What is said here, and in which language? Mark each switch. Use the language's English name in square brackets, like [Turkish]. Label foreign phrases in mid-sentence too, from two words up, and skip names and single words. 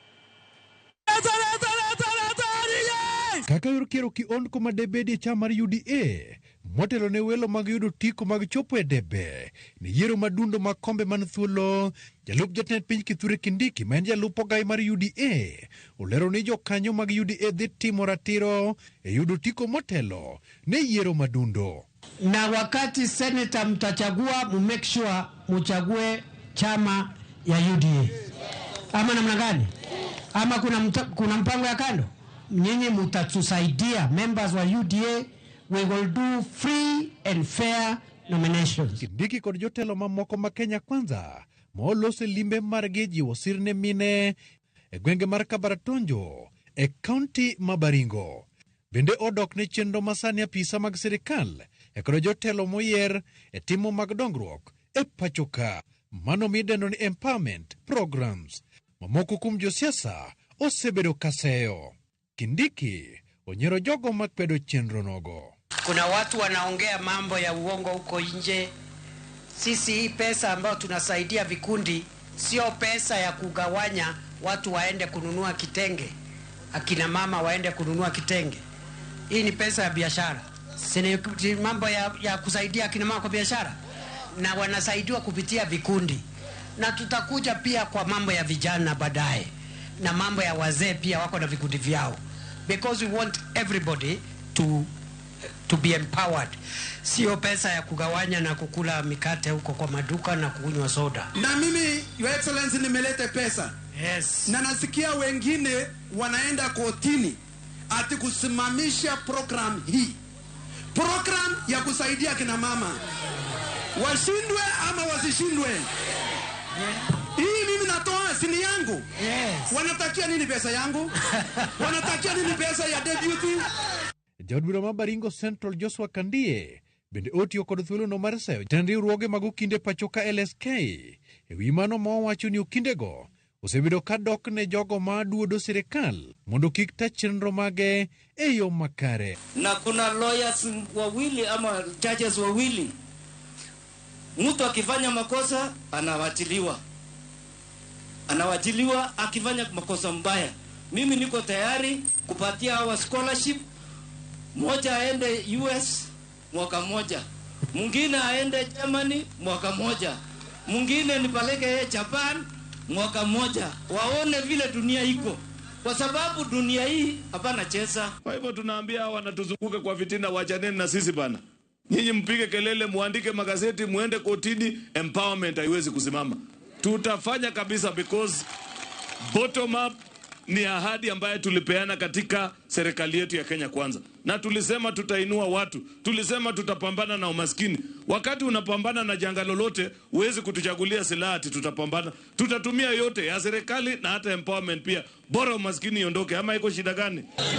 [Luo (Kenya and Tanzania)] Kaka yorkiero kiond kuma debedi chama mar UDA motelo ne welo mag yudo tiko mag chopo e debe ni yiero madundo mag kombe man thuolo. Jalup jatend piny Kithure Kindiki ma en jalupogai mar UDA olero ni jokanyo mag UDA dhi timo ratiro e yudo tiko motelo ne yiero madundo. [Swahili] Na wakati senator mtachagua [English] make sure [Swahili] muchague chama ya UDA. Ama namna gani? Ama kuna mpango ya kando? Nyinyi mutatusaidia members wa UDA. [English] We will do free and fair nominations. [Luo (Kenya and Tanzania)] Kindiki kod jotelo mamoko ma Kenya Kwanza molose limbe margi jiwo sirne mine e gwenge mar Kabaratonjo e kaunti ma Baringo. Bende odok ne chenro masani apisa mag sirikal e kod jotelo moyier e timo mag dongruok e pachoka. Mano midendo ni [English] empowerment programs. [Luo (Kenya and Tanzania)] Mamoko kuom josiasa osebedo kaseyo. Kindiki onyero jogo makwedo chenro nogo. [Swahili] Kuna watu wanaongea mambo ya uongo huko nje. Sisi hii pesa ambayo tunasaidia vikundi sio pesa ya kugawanya watu waende kununua kitenge. Akina mama waende kununua kitenge. Hii ni pesa ya biashara. Si mambo ya kusaidia akina mama kwa biashara. Na wanasaidiwa kupitia vikundi. Na tutakuja pia kwa mambo ya vijana baadaye. Na mambo ya wazee pia wako na vikundi vyao. [English] Because we want everybody to be empowered. [Swahili] Sio pesa ya kugawanya na kukula mikate huko kwa maduka na kunywa soda. Na mimi, [English] Your Excellency, [Swahili] nimelete pesa. [English] Yes. [Swahili] Na nasikia wengine wanaenda kotini ati kusimamisha program hii. Program ya kusaidia kina mama. Washindwe ama wasishindwe. Hii mimi natoa sini yangu. [English] Yes. [Swahili] Wanatakia nini pesa yangu? Wanatakia nini pesa ya deputy? [Luo (Kenya and Tanzania)] Jaod bura ma Baringo Central Joshua Kandie bende otiyo kod thuolo no mar seyo jatend riwruoge mag okinde pachoka LSK e wi mano ma owacho ni okindego osebedo ka dok ne jogo ma duodo sirikal mondo kik ta chenro mage e yo makare. [Swahili] Na kuna lawyers wawili ama judges wawili, mtu akifanya makosa anawachiliwa akifanya makosa mbaya. Mimi niko tayari kupatia hawa scholarship. Mmoja aende US mwaka mmoja, mwingine aende Germany mwaka mmoja, mwingine nipeleke Japan mwaka mmoja, waone vile dunia iko, kwa sababu dunia hii hapana cheza. Kwa hivyo tunaambia wanatuzunguka kwa fitina, wachaneni na sisi bana. Nyinyi mpige kelele, muandike magazeti, muende kotini, empowerment haiwezi kusimama. Tutafanya kabisa, [English] because bottom up [Swahili] ni ahadi ambayo tulipeana katika serikali yetu ya Kenya Kwanza. Na tulisema tutainua watu. Tulisema tutapambana na umaskini. Wakati unapambana na janga lolote, huwezi kutuchagulia silaha ati tutapambana. Tutatumia yote ya serikali na hata empowerment pia. Bora umaskini iondoke, ama iko shida gani?